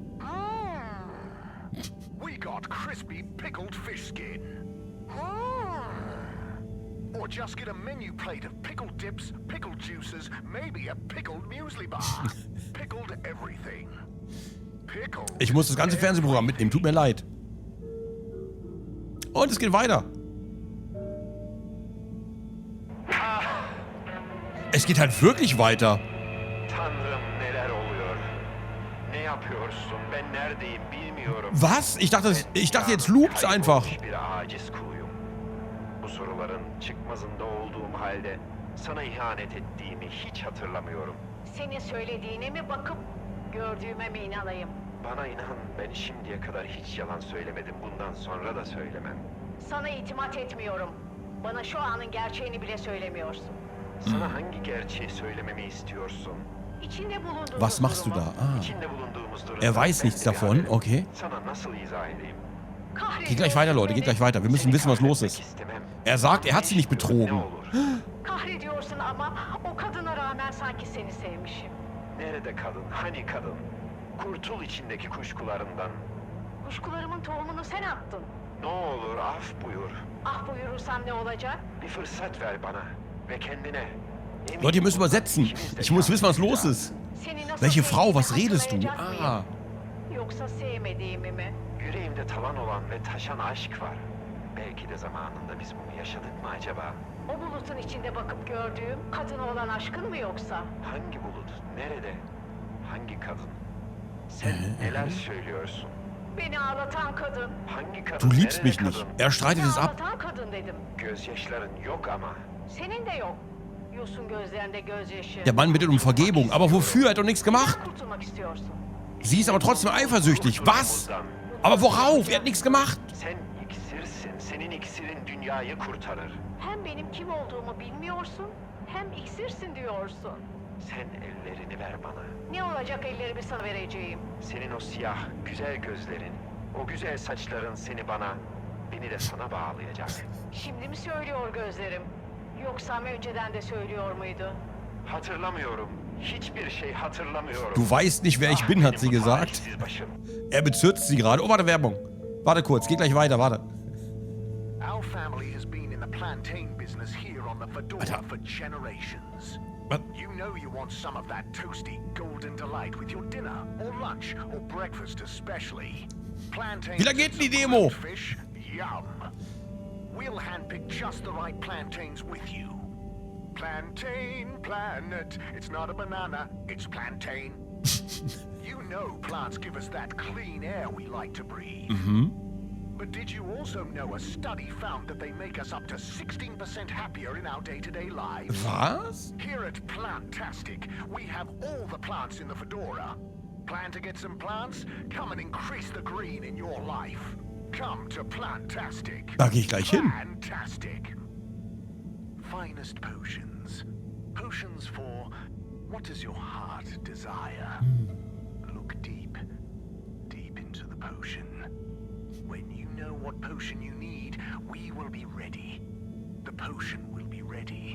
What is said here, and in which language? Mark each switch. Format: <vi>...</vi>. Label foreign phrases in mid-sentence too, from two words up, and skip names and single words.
<en>We got crispy pickled fish skin. Or just get a menu plate of pickled dips, pickled juices, maybe a pickled muesli bar. Pickled everything. Pickled.</en> <de>Ich muss das ganze Fernsehprogramm mitnehmen, tut mir leid. Und es geht weiter. Es geht halt wirklich weiter. Was? Ich dachte jetzt loopt's einfach.</de> <tr>Bu soruların çıkmazında olduğum halde sana ihanet ettiğimi hiç hatırlamıyorum. Senin söylediğine mi bakıp gördüğüme mi inanayım? Bana inan, ben şimdiye kadar hiç yalan söylemedim. Bundan sonra da söylemem. Sana itimat etmiyorum. Bana şu anın gerçeğini bile söylemiyorsun. Sana hangi gerçeği söylememi istiyorsun? İçinde bulunduğumuz</tr> <de>Was machst du da?</de> <tr>İçinde bulunduğumuz durumda</tr> <de>Er weiß nichts davon, okay.</de> <tr>Sana nasıl izah edeyim?</tr> <de>Geht gleich weiter, Leute, geht gleich weiter. Wir müssen wissen, was los ist. Er sagt, er hat sie nicht betrogen.</de> <tr>Kahrediyorsun ama o kadına rağmen sanki seni sevmişim. Nerede kadın? Hani kadın? Kurtul içindeki kuşkularından. Kuşkularımın tohumunu sen attın. Ne olur af buyur. Ah buyurursam ne olacak? Bir fırsat ver bana ve kendine.</tr> <de>Leute, ihr müsst übersetzen. Ich muss wissen, was los ist. Welche Frau, was redest du? Ah.</de> <tr>Yoksa sevmediğimi mi? Yüreğimde tavan olan ve taşan aşk var. Belki de zamanında biz bunu yaşadık mı acaba? O bulutun içinde bakıp gördüğüm kadına olan aşkın mı yoksa? Hangi bulut? Nerede? Hangi kadın? Sen neler söylüyorsun? Beni ağlatan kadın. Hangi kadın?</tr> <de>Du liebst mich nicht. Er streitet es ab.</de> <tr>Ağlatan kadın dedim. Gözyaşların yok ama. Senin de yok. Yosun gözlerinde gözyaşı.</tr> <de>Der Mann bittet um Vergebung. Aber wofür? Er hat doch nichts gemacht.</de> <tr>Kurtulmak istiyorsun.</tr> <de>Sie ist aber trotzdem eifersüchtig. Was? Aber worauf? Er hat nichts gemacht.</de> <tr>Sen iksirsin. Senin iksirin dünyayı kurtarır. Hem benim kim olduğumu bilmiyorsun, hem iksirsin diyorsun. Sen ellerini ver bana. Ne olacak ellerimi sana vereceğim? Senin o siyah, güzel gözlerin, o güzel saçların seni bana, beni de sana bağlayacak. Şimdi mi söylüyor gözlerim? Yoksa önceden de söylüyor muydu? Hatırlamıyorum. Hiçbir şey hatırlamıyorum.</tr> <de>Du weißt nicht, wer ich bin, hat sie gesagt. Er bezirzt sie gerade. Oh, warte, Werbung. Warte kurz, geht gleich weiter, warte.</de> <en>Our family has been in the plantain business here on the Fedora for generations. You know you want some of that toasty golden delight with your dinner or lunch or breakfast especially. Plantains.</en> <de>Wie lange geht denn die Demo?</de> <en>Fish, yum. We'll handpick just the right plantains with you. Plantain planet. It's not a banana, it's plantain. You know plants give us that clean air we like to breathe. But did you also know a study found that they make us up to 16% happier in our day-to-day lives? Was? Here at Plantastic, we have all the plants in the Fedora. Plan to get some plants? Come and increase the green in your life. Come to Plantastic.</en> <de>Da geh ich gleich hin.</de> <en>Plantastic. Finest potions. Potions for what does your heart desire? Look deep, deep into the potion. When you know what potion you need, we will be ready. The potion will be ready.</en>